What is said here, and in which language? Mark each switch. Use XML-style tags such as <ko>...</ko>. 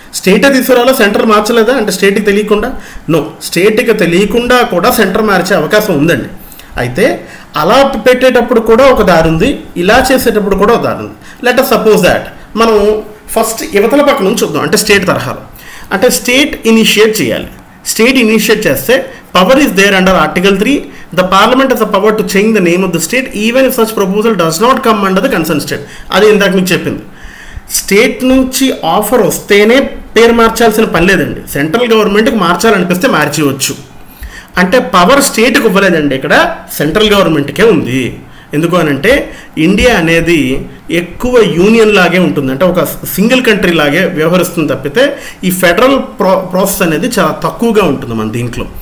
<te>స్టేటే తీసుకురావాలా, centre మార్చలేదా అంటే స్టేట్కి తెలియకుండా? నో, స్టేట్కి తెలియకుండా కూడా సెంటర్ మార్చే అవకాశం ఉందండి. అయితే అలా పెట్టేటప్పుడు కూడా ఒక దారి ఉంది, ఇలా చేసేటప్పుడు కూడా ఒక దారి ఉంది.</te> <en>let us suppose that</en> <te>మనం ఫస్ట్ యువతల పక్క నుంచి చూద్దాం. అంటే స్టేట్ తరహాలో, అంటే స్టేట్ ఇనిషియేట్ చేయాలి. స్టేట్ ఇనిషియేట్ చేస్తే</te> <en>Power is there under article 3. The parliament has the power to change the name of the state even if such proposal does not come under the concerned state.</en> <te>అది ఇందాక మీకు చెప్పింది. State నుంచి offer వస్తేనే పేరు మార్చాల్సిన పని లేదండి. సెంట్రల్ గవర్నమెంట్కి మార్చాలనిపిస్తే మార్చేయవచ్చు. అంటే పవర్ స్టేట్కి ఇవ్వలేదండి, ఇక్కడ సెంట్రల్ గవర్నమెంట్కే ఉంది. ఎందుకు అనంటే ఇండియా అనేది ఎక్కువ యూనియన్ లాగే ఉంటుంది, అంటే ఒక సింగిల్ కంట్రీ లాగే వ్యవహరిస్తుంది తప్పితే ఈ ఫెడరల్ ప్రాసెస్ అనేది చాలా తక్కువగా ఉంటుంది మన దీంట్లో.</te>